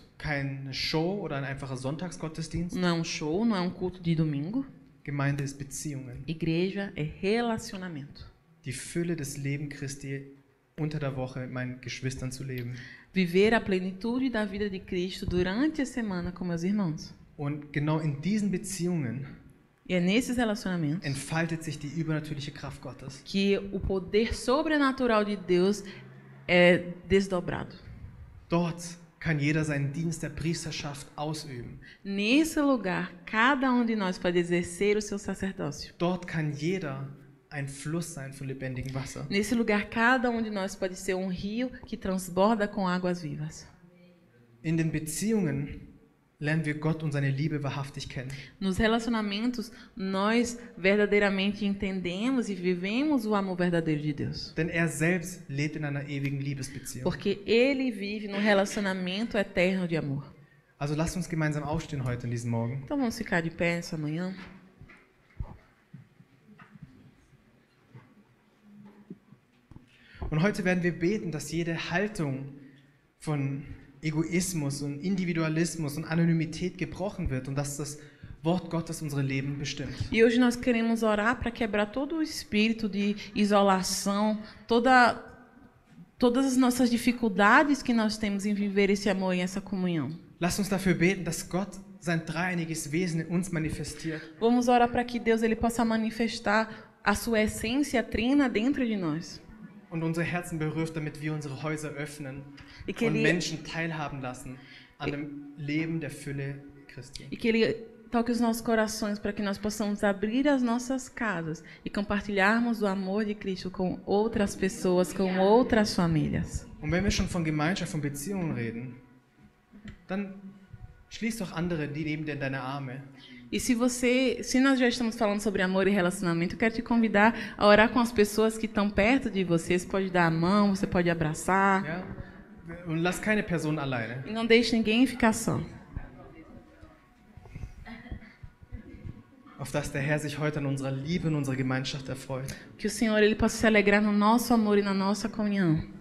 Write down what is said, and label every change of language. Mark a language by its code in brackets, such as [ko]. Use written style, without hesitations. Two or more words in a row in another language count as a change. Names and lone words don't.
[de] keine Show oder ein einfacher Sonntagsgottesdienst. [pt] Não é um show, não é um culto de domingo. [de] Gemeinde ist Beziehungen. [pt] Igreja é relacionamento. [de] Die Fülle des Lebens Christi unter der Woche mit meinen Geschwistern zu leben. [pt] Viver a plenitude da vida de Cristo durante a semana com meus irmãos. [de] Und genau in diesen Beziehungen [pt] E é nesses relacionamentos [de] entfaltet sich die übernatürliche Kraft Gottes. [pt] que o poder sobrenatural de Deus é desdobrado. [de] Dort kann jeder seinen Dienst der Priesterschaft ausüben. [pt] Nesse lugar, cada um de nós pode exercer o seu sacerdócio. [de] Dort kann jeder ein Fluss sein von lebendigem Wasser. [pt] Nesse lugar, cada um de nós pode ser um rio que transborda com águas vivas. [de] In den Beziehungen lernen wir Gott und seine Liebe wahrhaftig kennen. [pt] Nos relacionamentos, nós verdadeiramente entendemos e vivemos o amor verdadeiro de Deus. [de] Denn er selbst lebt in einer ewigen Liebesbeziehung. [pt] Porque Ele vive num relacionamento eterno de amor. [de] Also lasst uns gemeinsam aufstehen heute in diesem Morgen. [pt] Então vamos ficar de pé essa manhã. [de] Und heute werden wir beten, dass jede Haltung von Egoismus und Individualismus und Anonymität gebrochen wird und dass das Wort Gottes unsere Leben bestimmt. [pt] E hoje nós queremos orar para quebrar todo o espírito de isolação, todas as nossas dificuldades que nós temos em viver esse amor e essa comunhão. [de] Lasst uns dafür beten, dass Gott sein dreieiniges Wesen in uns manifestiert. [pt] Vamos orar para que Deus ele possa manifestar a sua essência trina dentro de nós. [de] Und unsere Herzen berührt, damit wir unsere Häuser öffnen [pt] E que und ele, [de] Menschen teilhaben lassen an dem Leben der Fülle Christi. [pt] e que ele toque os nossos corações para que nós possamos abrir as nossas casas e compartilharmos o amor de Cristo com outras pessoas, com outras famílias. [de] Und wenn wir schon von Gemeinschaft, von Beziehungen reden, dann schließ doch andere, die neben dir in deine Arme. [pt] E se nós já estamos falando sobre amor e relacionamento, eu quero te convidar a orar com as pessoas que estão perto de você. Você pode dar a mão, você pode abraçar. [de] Ja? Und lass keine Person alleine. [pt] E não deixe ninguém ficar só. [de] Auf dass der Herr sich heute an unserer Liebe und unserer Gemeinschaft erfreut. [pt] Que o Senhor ele possa se alegrar no nosso amor e na nossa comunhão.